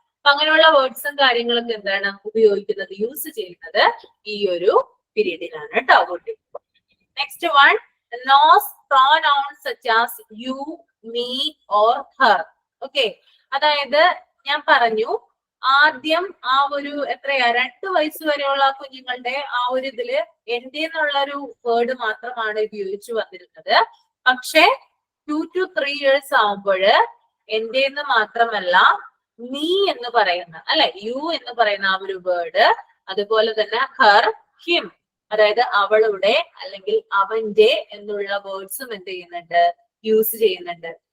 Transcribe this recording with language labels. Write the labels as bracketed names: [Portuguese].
[Malayalam] അപ്പൊ അങ്ങനെയുള്ള വേർഡ്സും കാര്യങ്ങളൊക്കെ എന്താണ് ഉപയോഗിക്കുന്നത്, യൂസ് ചെയ്യുന്നത് ഈ ഒരു പീരീഡിലാണ് കേട്ടോ. [English] Next one, nose pronouns such as you, me or her. [Malayalam] Okay, അതായത് ഞാൻ പറഞ്ഞു ആദ്യം ആ ഒരു എത്രയാ 2 വയസ്സ് വരെയുള്ള കുഞ്ഞുങ്ങളുടെ ആ ഒരു ഇതില് എന്റെ എന്നുള്ള ഒരു വേർഡ് മാത്രമാണ് ഉപയോഗിച്ചു വന്നിരുന്നത്. പക്ഷെ 2 to 3 years ആവുമ്പോഴ് എന്റെ എന്ന് മാത്രമല്ല നീ എന്ന് പറയുന്ന അല്ലെ, യു എന്ന് പറയുന്ന ആ ഒരു വേർഡ്, അതുപോലെ തന്നെ ഹർ, ഹിം, അതായത് അവളുടെ അല്ലെങ്കിൽ അവന്റെ എന്നുള്ള വേർഡ്സും എന്ത് ചെയ്യുന്നുണ്ട്, യൂസ് ചെയ്യുന്നുണ്ട്.